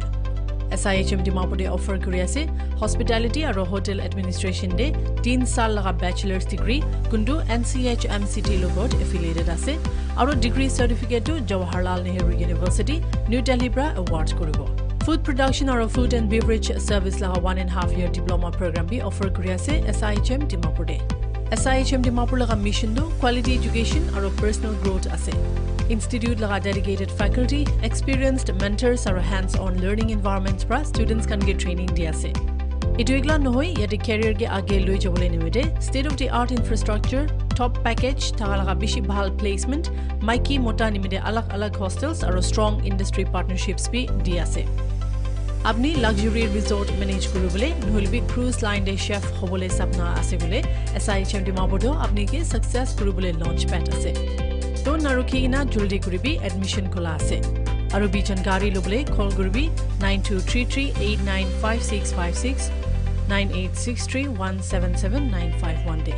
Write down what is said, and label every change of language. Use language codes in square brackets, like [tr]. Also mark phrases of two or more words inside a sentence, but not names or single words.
[nag] SIHM Dimapur offer kuri ase hospitality aro [en] hotel administration [nag] de 3 saal laga [en] bachelor's degree [nag] kundu NCHMCT logot affiliated ase aro [en] degree certificate [nag] to Jawaharlal Nehru University New Delhi bra awards koribo. [en] Food production [nag] aro [en] food and beverage service [nag] laga [en] 1.5 year diploma program [nag] bi offer kuri ase SIHM Dimapur. SIHM Dimapur laga mission do quality education aro personal growth ase. [en] Institute laga dedicated faculty, experienced mentors aro hands-on learning environments pra students can get training [nag] di ase. Itu igla nohoi yate career ke age loi jabole nimite [en] state of the art infrastructure, top package, [nag] thagalaga bishi bhal placement, maiki mota nimite alag hostels aro [en] strong industry partnerships [nag] bi di ase. Apni [en] luxury resort [nag] manage kurubole nohilbi [en] cruise line [nag] de chef hobole sapna ase bole SIHM Dimapur apni ke success kurubole [en] launch pad [nag] ase. To narukhi ina juldi kuribi admission khola ase. Aro bi jankari lobole call kuribi 9233895656 9863177951 day.